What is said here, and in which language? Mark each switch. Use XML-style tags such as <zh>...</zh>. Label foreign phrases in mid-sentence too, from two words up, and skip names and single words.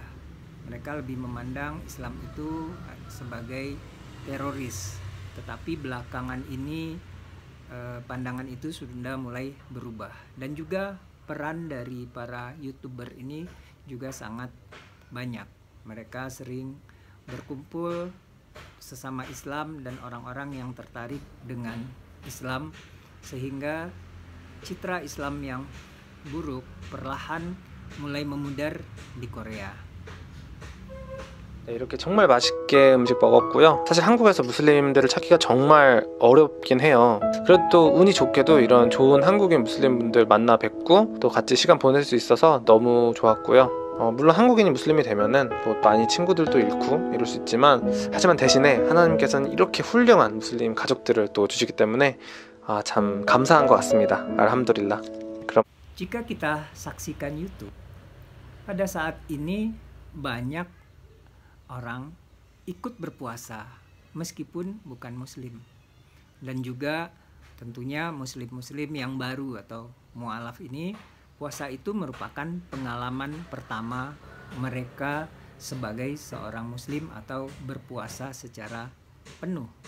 <id>Mereka lebih memandang Islam itu sebagai teroris, tetapi belakangan ini pandangan itu sudah mulai berubah, dan juga peran dari para YouTuber ini juga sangat banyak. Mereka sering berkumpul sesama Islam dan orang-orang yang tertarik dengan Islam, sehingga citra Islam yang buruk perlahan mulai memudar di Korea.</id> <ko>네, 이렇게 정말 맛있게 음식 먹었고요. 사실 한국에서 무슬림들을 찾기가 정말 어렵긴 해요. 그래도 또 운이 좋게도 이런 좋은 한국인 무슬림분들 만나 뵙고 또 같이 시간 보낼 수 있어서 너무 좋았고요. 물론 한국인이 무슬림이 되면은 뭐 많이 친구들도 잃고 이럴 수 있지만, 하지만 대신에 하나님께서는 이렇게 훌륭한 무슬림 가족들을 또 주시기 때문에 참 감사한 것 같습니다. 알함두릴라. 그럼</ko> <id>Jika kita saksikan YouTube, pada saat ini banyak orang ikut berpuasa meskipun bukan muslim. Dan juga tentunya muslim-muslim yang baru atau mu'alaf ini, puasa itu merupakan pengalaman pertama mereka sebagai seorang muslim atau berpuasa secara penuh.</id>